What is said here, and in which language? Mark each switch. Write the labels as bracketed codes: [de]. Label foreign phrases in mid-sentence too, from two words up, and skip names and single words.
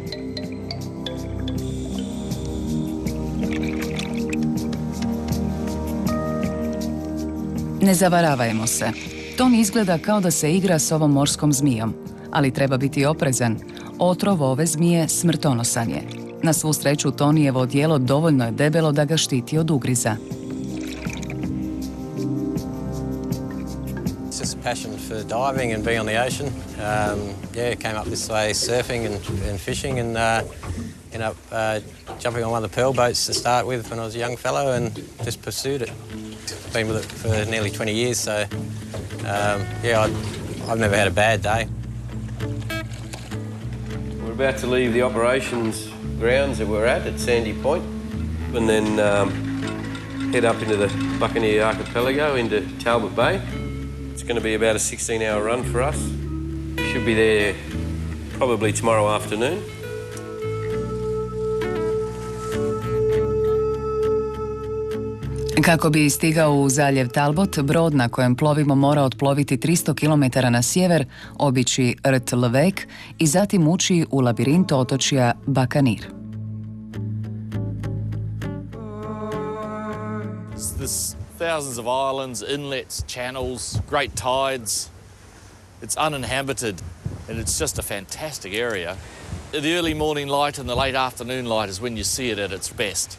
[hr] Ne zavaravajmo se. Toni izgleda kao da se igra s ovom morskom zmijom, ali treba biti oprezan. Otrov ove zmije smrtonosan je. Na svu sreću Tonijevo odijelo dovoljno je debelo da ga štiti od ugriza. [en] It's just a passion for diving and being on the ocean. Came up this way surfing and fishing and ended up jumping on one of the pearl boats to start with when I was a young fellow and just pursued it. Been with it for nearly 20 years, so I've never had a bad day. We're about to leave the operations grounds that we're at Sandy Point and then head up into the Buccaneer Archipelago into Talbot Bay. It's going to be about a 16-hour run for us. We should be there probably tomorrow afternoon. [hr] Kako bi stigao u zaljev Talbot, brod na kojem plovimo mora otploviti 300 km na sjever, obići rt Levek i zatim ući u labirint otočja Buccaneer. [en] There's thousands of islands, inlets, channels, great tides. It's uninhabited, and it's just a fantastic area. The early morning light and the late afternoon light is when you see it at its best.